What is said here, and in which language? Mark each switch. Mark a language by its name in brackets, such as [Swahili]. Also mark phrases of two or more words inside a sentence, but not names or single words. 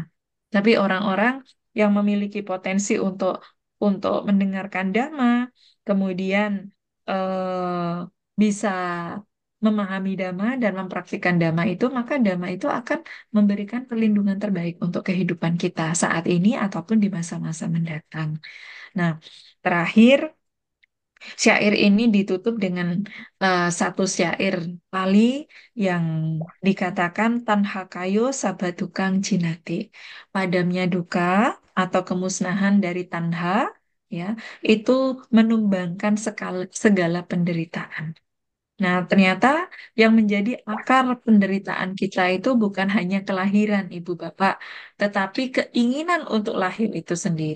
[Indonesian] Tapi orang-orang yang memiliki potensi untuk mendengarkan dhamma, kemudian bisa memahami dhamma dan mempraktikkan dhamma itu, maka dhamma itu akan memberikan perlindungan terbaik untuk kehidupan kita saat ini ataupun di masa-masa mendatang. Nah, terakhir, syair ini ditutup dengan satu syair Pali yang dikatakan [Pali] Tanha kayo sabatukang jinate. [Indonesian] Padamnya duka atau kemusnahan dari tanha ya, itu menumbangkan segala penderitaan. Nah, ternyata yang menjadi akar penderitaan kita itu bukan hanya kelahiran, Ibu Bapak, tetapi keinginan untuk lahir itu sendiri.